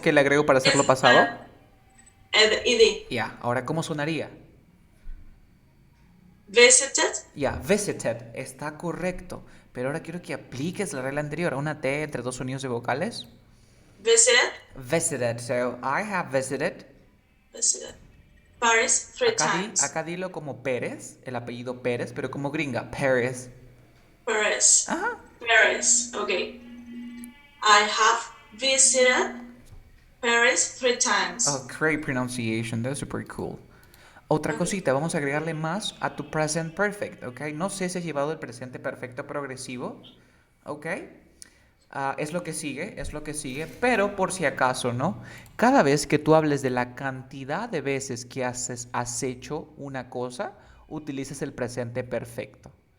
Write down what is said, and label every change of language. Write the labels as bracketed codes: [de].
[es] ¿Qué le agrego para hacerlo pasado? Ed. Ahora, ¿cómo sonaría? [en] Visited. [es] Visited. Está correcto. Pero ahora quiero que apliques la regla anterior. Una T entre dos sonidos de vocales. [en] Visited. Visited. So, I have visited. Visited Paris three times. [es] Acá dilo como Pérez, el apellido Pérez, pero como gringa, Paris. [en] Paris. [es] Ajá. [en] Paris. Okay. I have visited Paris 3 times. Oh, great pronunciation. That's super cool. Otra Okay. [es] cosita, vamos a agregarle más a tu present perfect, ¿ok? No sé si has llevado el presente perfecto progresivo, ¿ok? Es lo que sigue, pero por si acaso, ¿no? Cada vez que tú hables de la cantidad de veces que has hecho una cosa, utilizas el presente perfecto.